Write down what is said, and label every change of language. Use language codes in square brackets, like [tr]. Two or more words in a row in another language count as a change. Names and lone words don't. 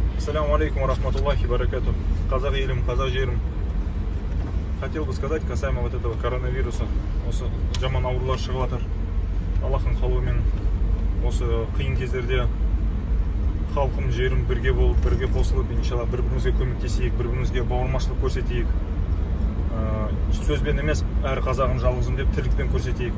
[ar] السلام عليكم رحمة الله بركاته. [kk] Казах елім, казах жерім. [ru] Хотел бы сказать касаемо вот этого коронавируса. [kk] Осы жаман аурулар шығып жатыр. Аллахтың қалауымен осы қиын кездерде халқым, жерім бірге болып, бірге қосылып, иншалла бір-бірімізге көмектесейік, бір-бірімізге бауырмашылық көрсетейік. Сөзбен емес, әр қазағым жалғызым деп тірлікпен көрсетейік.